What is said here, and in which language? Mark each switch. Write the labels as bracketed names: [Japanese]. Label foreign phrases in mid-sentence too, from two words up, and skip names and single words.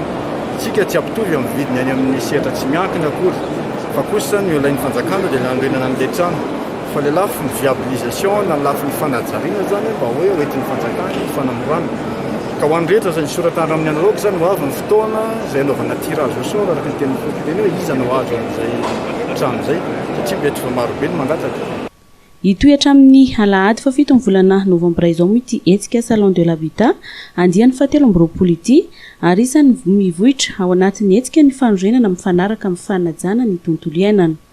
[Malagasy] Tsika tsy ampitovy amin'ny vidiny any amin'ny sehatra tsy miankina akory. Fa kosa ny ilain'ny fanjakana dia nanorenana an'ilay trano. Fa le lafiny viabilisation na lafiny fanajariana zany mba hoe hoentin'ny fanjakana fanamorana. Ka ho an'ny rehetra zany soratana amin'ny analogue zany ho avy ny fotoana izay anaovana [French] tirage au sort [Malagasy] araka ny teny fotonteny hoe iza no azo amin'izay trano izay satria mety fa marobe ny mangataka. Hitoetra amin'ny alahady fa 7 volana novambra izao moa ity hetsika [French] salon de l'habitat [Malagasy] andiany fahatelo amby roapolo ity ary isany mivohitra ao anatin'ny hetsika ny fanorenana mifanaraka amin'ny fanajana ny tontolo iainana.